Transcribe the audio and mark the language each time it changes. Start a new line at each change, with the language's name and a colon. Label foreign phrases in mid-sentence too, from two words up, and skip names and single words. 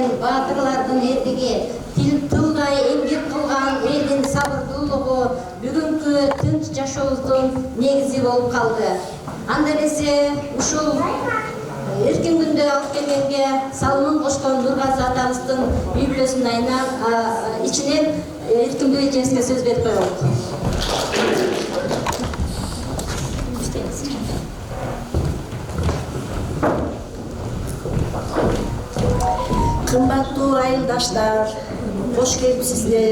Kyrgyz: батырлардың ерлігі, тылдай еңбек қылған елдің сабырдуулығы бүгінгі тынч жашообуздун негизи болуп калды. Анда эмесе ушул эркин күндө алып келгенге салымын кошкон Нургазы атабыздын үй бүлөсүнүн ичинен эркиндүү эжесине сөз берип коелу. Кымбаттуу айылдаштар, кош келипсиздер.